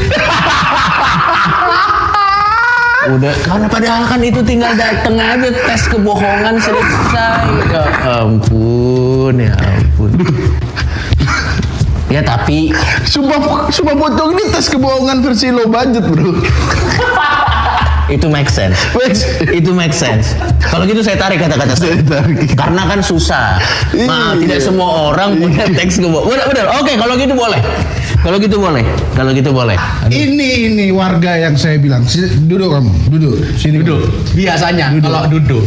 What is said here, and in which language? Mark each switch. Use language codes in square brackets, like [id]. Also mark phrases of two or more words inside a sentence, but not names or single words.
[id] Udah, karena padahal kan itu tinggal dateng aja tes kebohongan selesai. Ya ampun. Ya tapi Sumpah pocong ini tes kebohongan versi [en] low budget, [id] bro. itu [en] make sense. [id] Itu [en] make sense. [id] Kalau gitu saya tarik kata-kata saya. Karena kan susah. Maaf, tidak semua orang punya teks kebohongan. Benar. Oke, kalau gitu boleh. Kalau gitu boleh. Ini warga yang saya bilang. Duduk kamu, duduk. Sini duduk. Biasanya kalau duduk.